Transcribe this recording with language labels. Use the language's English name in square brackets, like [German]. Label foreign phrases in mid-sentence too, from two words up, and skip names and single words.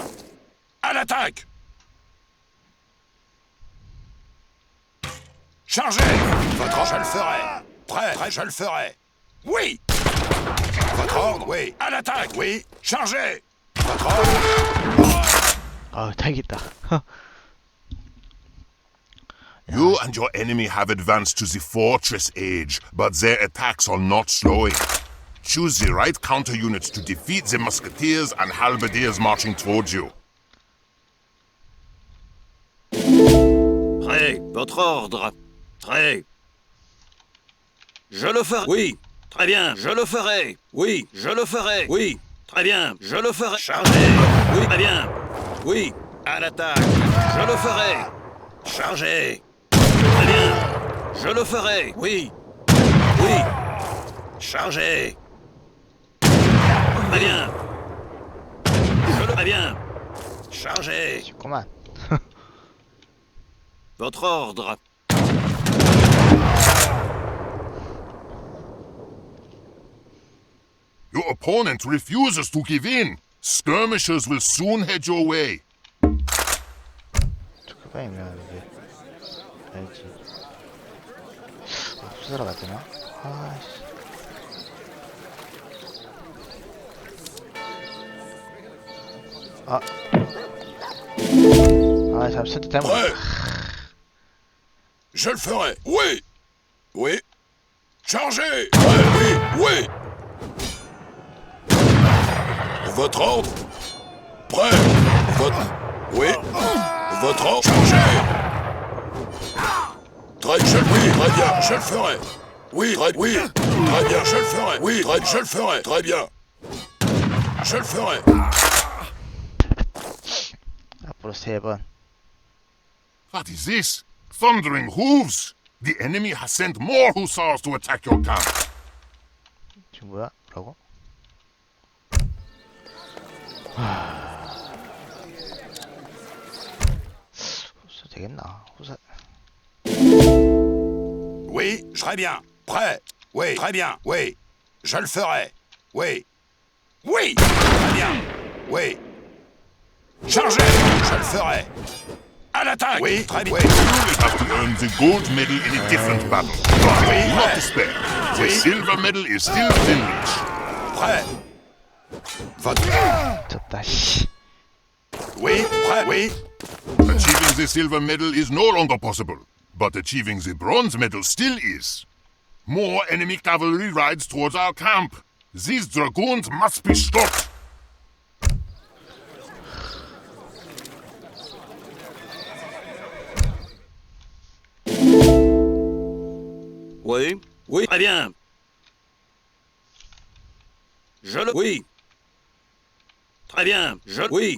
[French] À l'attaque. Chargez. Votre ordre, je le ferai. Prêt. Prêt, je le ferai. Oui. Votre ordre, oui. À l'attaque. Oui. Chargez. Votre ordre. [Korean] 아, 다행이다. [English] You and your enemy have advanced to the fortress age, but their attacks are not slowing. Choose the right counter units to defeat the musketeers and halberdiers marching towards you. [French] Prêt, votre ordre. Prêt. Je le ferai. Oui, très bien, je le ferai. Oui, je le ferai. Oui, très bien, je le ferai. Chargez. Oui, très bien. Oui, à l'attaque. Je le ferai. Chargez. Très bien. Je le ferai. Oui. Oui. Chargez. Très bien. Je le ferai bien. Chargez. [Korean] 그만. [French] Votre ordre. [English] Your opponent refuses to give in. Skirmishers will soon head your way. [Korean] 초코바이면 이게 알지. 부숴라 가야 되나? 아씨. 아. 아, 잠시 선택 잘못. [French] Prêt. Je le ferai. Oui. Oui. Chargez. Prêt. Oui. Oui. Votre ordre. Prêt. Votre. Oui. Votre ordre. Chargez. Oui, très bien. Je le ferai. Oui, oui. Très bien, je le ferai. Oui, je le ferai. Très bien. Je le ferai. [Korean] 앞으로 3번. [English] What is this? Thundering hooves! The enemy has sent more hussars to attack your camp. [Korean] 지금 뭐야? 뭐라고? 후사 되겠나? 후사. [French] Oui, très bien. Prêt. Oui, très bien. Oui. Je le ferai. Oui. Oui. Très bien. Oui. Chargez. Je le ferai. À l'attaque. Oui, très bien. Oui. [English] You will have to earn the gold medal in a different battle. But do not despair. The silver medal is still within reach. [French] Prêt. Votre... [Korean] 졌다. 씨. [French] Oui, prêt. Oui. [English] Achieving the silver medal is no longer possible, but achieving the bronze medal still is. More enemy cavalry rides towards our camp. These dragoons must be stopped. [French] Oui, oui, très bien. Oui. Très bien, oui.